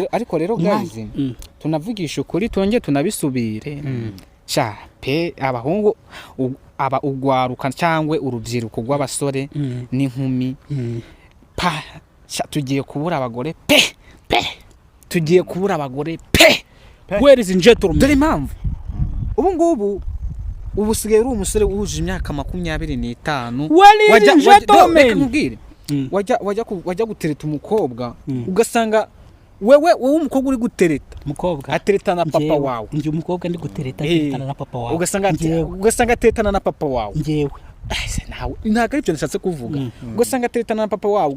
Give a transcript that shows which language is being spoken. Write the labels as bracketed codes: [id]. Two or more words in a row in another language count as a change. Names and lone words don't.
[rw] ariko rero guys tunavugisha ukuri twongeye tunabisubire sha pe abahungu aba ugwaruka cyangwa urubyiruko rw'abasore n'inkumi pa tugiye kubura abagore pe tugiye kubura abagore pe [en] ladies and gentlemen [rw] dore impamvu ubu ngubu usigaye uri umusore wuje imyaka 25 [en] ladies and gentlemen [rw] wajya gutereta umukobwa ugasanga wewe umukobwa uri gutereta mukobwa atereta na papa wawe njye umukobwa ndi gutereta ateretana na papa wawe ugasanga ateretana na papa wawe njyewe ntabwo ari byo nashatse kuvuga ugasanga ateretana na papa wawe